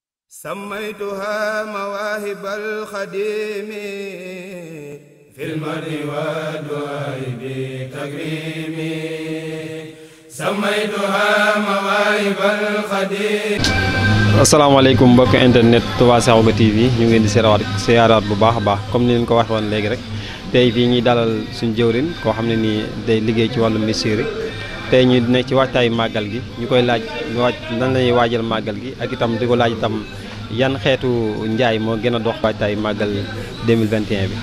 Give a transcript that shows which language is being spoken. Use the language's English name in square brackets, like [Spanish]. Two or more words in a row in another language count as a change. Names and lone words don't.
[Arabic] سميتها مواهب الخديم في المرء والدعاء بتكريم سميتها مواهب الخديم. [Wolof] asalaamaaleykum mbokk internet Touba Sekhawgui TV ñu ngi leen di siyaaraat bu baax a baax comme ni leen ko waxee woon léegi rek tey fii ñuy dalal suñu jëwrin koo xam ne nii day liggéey ci wàllu ministère tey ñu nekk ci waajtaayu màggal gi ñu koy laaj nan lañuy waajal màggal gi ak itam di ko laaj itam yan xeetu njaay moo gën a dox waajtaayu màggal 2021 bi.